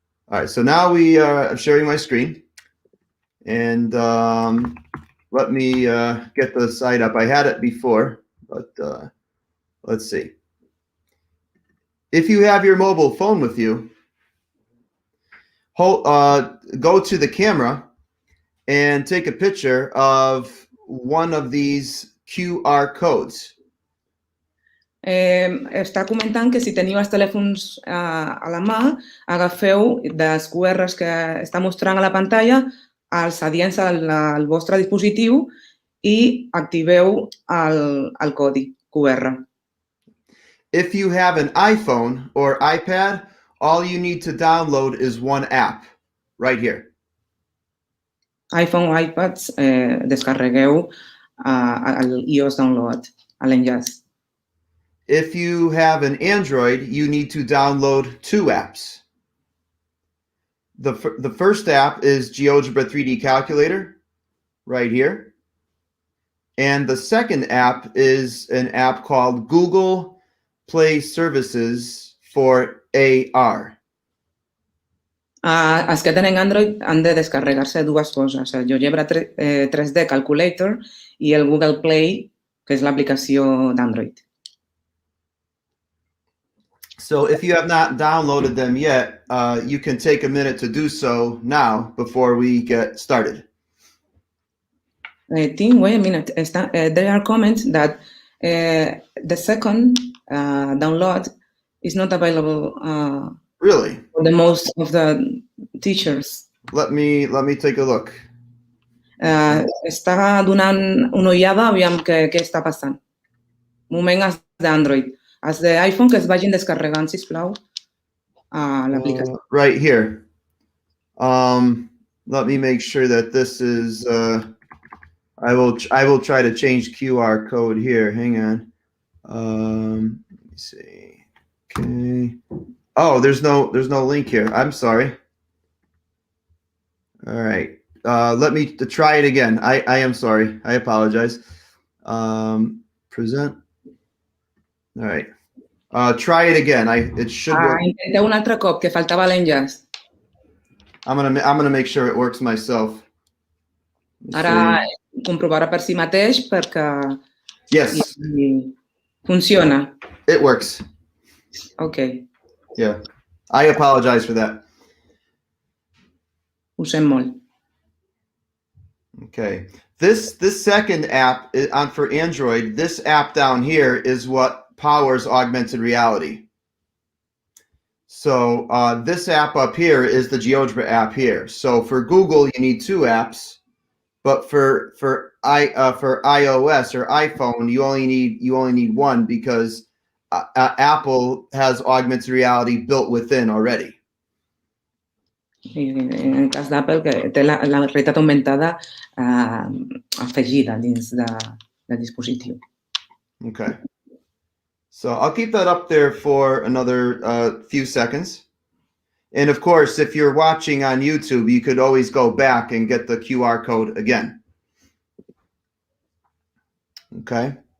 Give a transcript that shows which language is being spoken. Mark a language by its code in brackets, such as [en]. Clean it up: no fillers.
[en] All right, so now I'm sharing my screen, and let me get the site up. I had it before, but let's see. If you have your mobile phone with you, go to the camera and take a picture of one of these QR codes. [ca] Està comentant que si teniu els telèfons a la mà, agafeu dels QRs que està mostrant a la pantalla, els adients al vostre dispositiu i activeu el codi QR. [en] If you have an iPhone or iPad, all you need to download is one app right here. [ca] iPhone o iPads, descarregueu el iOS Download, l'enllaç. [en] If you have an Android, you need to download two apps. The first app is GeoGebra 3D Calculator, right here. And the second app is an app called Google Play Services for AR. Els que tenen Android han de descarregar-se dues coses, el GeoGebra 3D Calculator i el Google Play, que és l'aplicació d'Android. So if you have not downloaded them yet, you can take a minute to do so now before we get started. Tim, wait a minute. There are comments that the second download is not available. Really? For the most of the teachers. Let me take a look. [ca] Està donant una ullada, aviam què està passant. Un moment, els d'Android. Els d'iPhone que es vagin descarregant, sisplau, l'aplicació. [en] Right here. Let me make sure that this is, I will try to change QR code here. Hang on. Let me see. Okay. Oh, there's no link here. I'm sorry. All right. Let me try it again. I am sorry. I apologize. Present. All right. Try it again. It should work. [ca] Intenteu un altre cop, que faltava l'enllaç. [en] I'm gonna make sure it works myself. [ca] Ara comprovarà per si mateix perquè [en] Yes. [ca] Funciona. [en] It works. Okay. Yeah. I apologize for that. [ca] Ho sent molt. [en] Okay. This second app for Android, this app down here is what powers augmented reality. So this app up here is the GeoGebra app here. So for Google, you need two apps, but for iOS or iPhone, you only need one because Apple has augmented reality built within already. [ca] I en el cas d'Apple, que té la realitat augmentada afegida dins del dispositiu. [en] Okay. So I'll keep that up there for another few seconds. And of course, if you're watching on YouTube, you could always go back and get the QR code again. Okay.